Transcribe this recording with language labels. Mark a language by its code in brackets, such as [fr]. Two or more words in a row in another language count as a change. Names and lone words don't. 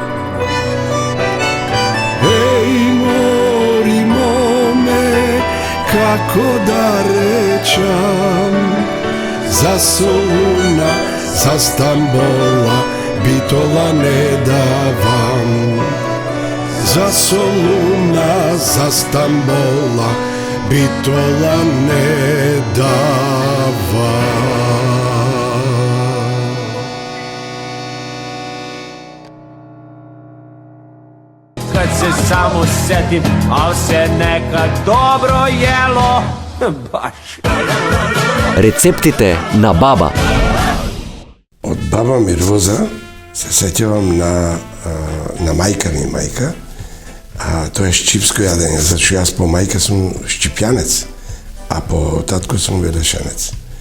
[mk] Еј, мори моме, како да речам, за Солуна, за Стамбола, Битола не давам. За Солуна, за Стамбола, Битола не давам. [sr] Kad se samo setim, al se nekad dobro jelo. Baš. [mk] Рецептите на баба. Од баба Мирвоза се сеќавам на мајка ми мајка. Тоа е шчипско јадење, зашто јас по мајка сум шчипјанец, а по татко сум велешенец.